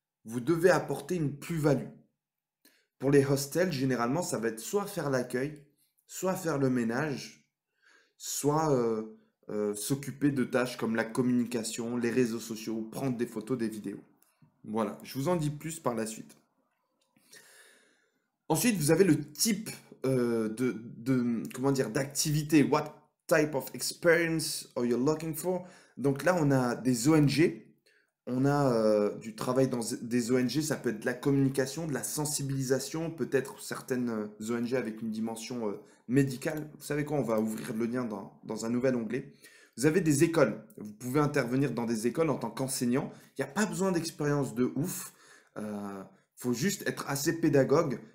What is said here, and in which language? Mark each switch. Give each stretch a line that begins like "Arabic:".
French: Vous devez apporter une plus-value. Pour les hostels, généralement, ça va être soit faire l'accueil, soit faire le ménage, soit s'occuper de tâches comme la communication, les réseaux sociaux, prendre des photos, des vidéos. Voilà, je vous en dis plus par la suite. Ensuite, vous avez le type comment dire, d'activité.
English: What type of experience are you looking for?
French: Donc là, on a des ONG. On a du travail dans des ONG. Ça peut être de la communication, de la sensibilisation, peut-être certaines ONG avec une dimension médicale. Vous savez quoi? On va ouvrir le lien dans un nouvel onglet. Vous avez des écoles. Vous pouvez intervenir dans des écoles en tant qu'enseignant. Il n'y a pas besoin d'expérience de ouf. Faut juste être assez pédagogue,